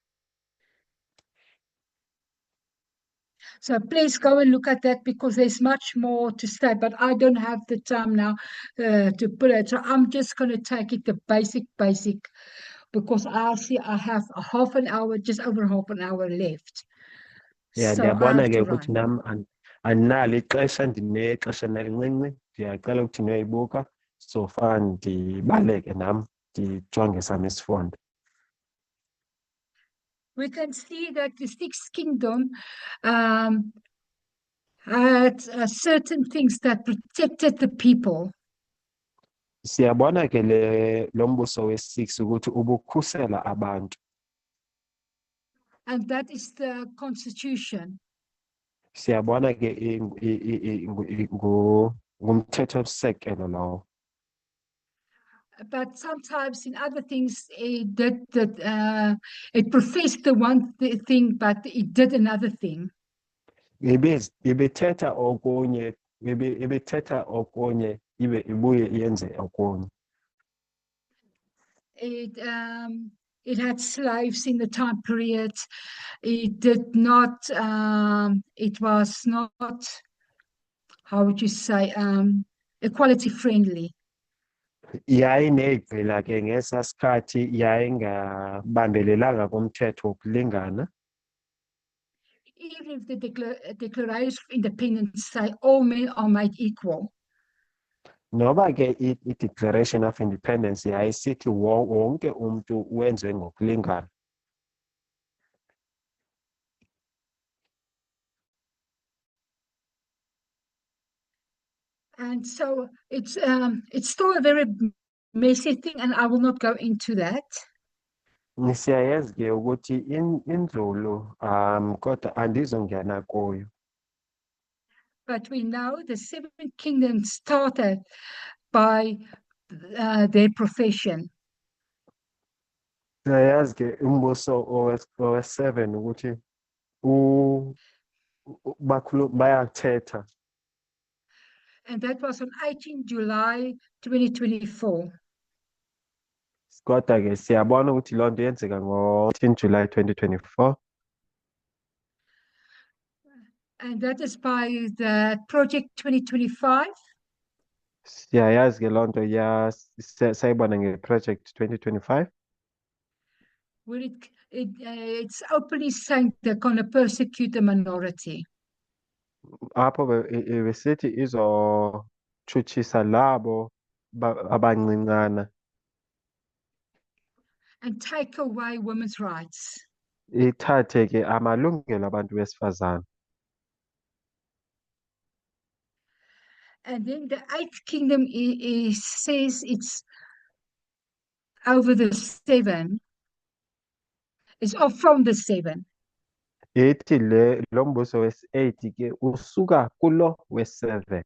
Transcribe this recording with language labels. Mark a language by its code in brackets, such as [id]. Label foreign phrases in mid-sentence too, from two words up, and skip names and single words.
[en] So please go and look at that, because there's much more to say, but I don't have the time now to put it. So I'm just going to take it the basic, because I see I have a half an hour, just over half an hour left. Yeah, So I [xh] ndiyabona [en] have [xh] ke [en] to [xh] ukuthi [en] run. [xh] nami andinalo ixesha, ndinexesha elincinci, ndiyacela ukuthi niyoyibuka [en] so far [xh] ndibaleke nami ndijonge sami isifundo. [en] We can see that the 6th kingdom had certain things that protected the people. [xh] Siyabona ke lo mbuso we-6 ukuthi ubukhusela abantu. [en] And that is the constitution. [xh] Siyabona ke ngumthethosisekelo lowo. [en] But sometimes in other things, it professed the one thing, but it did another thing. [xh] Ibethetha okunye, ibethetha okunye, ibuye yenze okunye. [en] It had slaves in the time period. It did not, it was not, how would you say, equality friendly. [xh] Yayiney'gqila ke ngesaa sikhathi yayingabambelelanga kumthetho wokulingana. [en] Even if the Declaration of Independence say all men are made equal. [xh] Noba ke i-Declaration of Independence yayisithi wonke umntu wenziwe ngokulingana. [en] And so it's still a very messy thing, and I will not go into that. [xh] Siyayazi ke ukuthi inzulu kodwa andizongena kuyo. [en] But we know the seven kingdoms started by their profession. [xh] Siyayazi ke umbuso owe-7 ukuthi bayathetha. [en] And that was on 18 July 2024. [xh] Kodwa ke siyabona ukuthi loo nto yenzeka ngo-18 July 2024. [en] And that is by the Project 2025. [xh] Siyayazi ke loo nto sayibona nge-Project 2025. [en] Where it's openly saying they're going to persecute the minority. [xh] Apho besithi izotshutshisa labo abancincana. [en] And take away women's rights. [xh] Ithathe ke amalungelo abantu besifazane. [en] And then the eighth kingdom says it's over the 7. It's off from the 7. [xh] Ithi lo mbuso wesi-8 ke usuka kulo wesi-7.